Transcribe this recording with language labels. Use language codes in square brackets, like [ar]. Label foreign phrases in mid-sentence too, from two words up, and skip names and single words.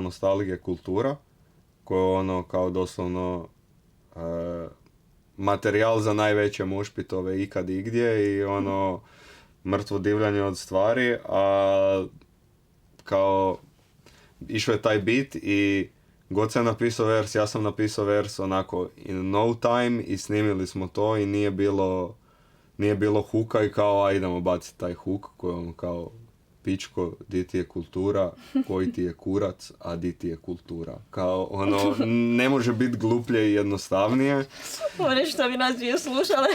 [hr] Nostalgije kultura, koja je ono kao doslovno materijal za najveće mušpitove ikad igdje i ono mrtvo divljanje od stvari, a kao išao je taj beat i god sam napisao vers, ja sam napisao vers onako [en] in no time [hr] i snimili smo to i nije bilo huka i kao idemo baciti taj huk koji je ono kao pičko, di ti je kultura, koji ti je kurac, a di ti je kultura. Kao ono, ne može biti gluplje i jednostavnije. Ovo nešto bi nas dvije slušale.